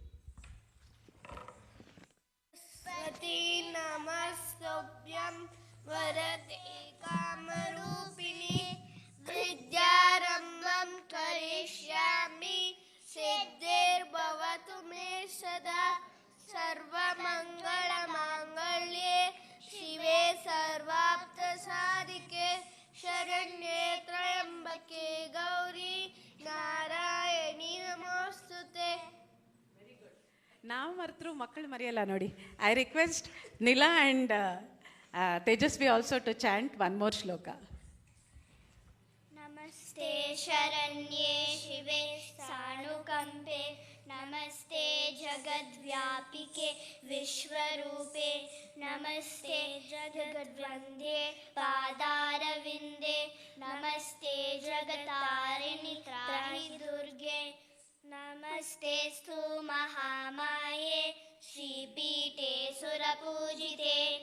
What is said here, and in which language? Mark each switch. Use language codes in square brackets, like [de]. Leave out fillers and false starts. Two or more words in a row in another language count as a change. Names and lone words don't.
[sa] ಸ್ವತಿ ನಮಸ್ತುಭ್ಯಂ ವರದೆ ಕಾಮರೂಪಿಣಿ ವಿದ್ಯಾರಂಭಂ ಕರಿಷ್ಯಾಮಿ ಸಿದ್ಧಿರ್ಭವತು ಮೇ ಸದಾ ಸರ್ವಮಂಗಳ ಮಾಂಗಲ್ಯೆ ಶಿವೆ ಸರ್ವಾರ್ಥ ಸಾಧಿಕೆ ಶರಣ್ಯೇ ತ್ರಯಂಬಕೆ ಗೌರಿ ನಾರಾಯಣಿ ನಮೋಸ್ತುತೆ. [kn] ನಾವು ಮರೆತರು ಮಕ್ಕಳು ಮರೆಯಲ್ಲ ನೋಡಿ. [en] I request Nila and Tejasvi also to chant one more shloka. [sa] ನಮಸ್ತೆ ಶರಣ್ಯೇ ಶಿವೆ ಸಾನುಕಂಪೆ ನಮಸ್ತೆ ಜಗದ್ವ್ಯಾಪಿಕೆ ವಿಶ್ವರೂಪೆ ನಮಸ್ತೆ ಜಗದ್ವಂದ್ಯೆ ಪಾದಾರವಿಂದೆ ನಮಸ್ತೆ ಜಗತಾರಿಣಿ ತ್ರಾಹಿ ದುರ್ಗೆ ನಮಸ್ತೆಸ್ತು ಮಹಾಮಾಯೆ ಶ್ರೀಪೀಠೆ ಸುರಪೂಜಿತೆ